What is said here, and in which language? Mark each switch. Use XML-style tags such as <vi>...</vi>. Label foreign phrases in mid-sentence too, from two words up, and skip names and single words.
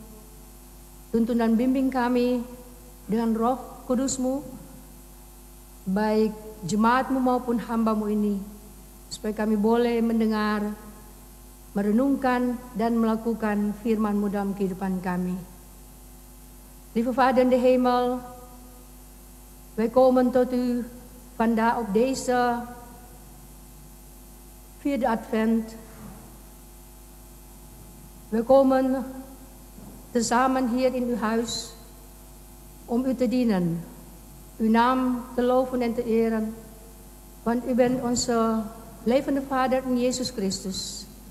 <id>Tuntun dan bimbing kami dengan Roh Kudus-Mu, baik jemaat-Mu maupun hamba-Mu ini, supaya kami boleh mendengar, merenungkan dan melakukan firman-Mu dalam kehidupan kami.</id> <nl>Lieve Vader in de hemel, wij komen tot U vandaag op deze 4e Advent. We komen tezamen hier in Uw huis om U te dienen, Uw naam te loven en te eren, want U bent onze levende Vader in Jezus Christus.</nl>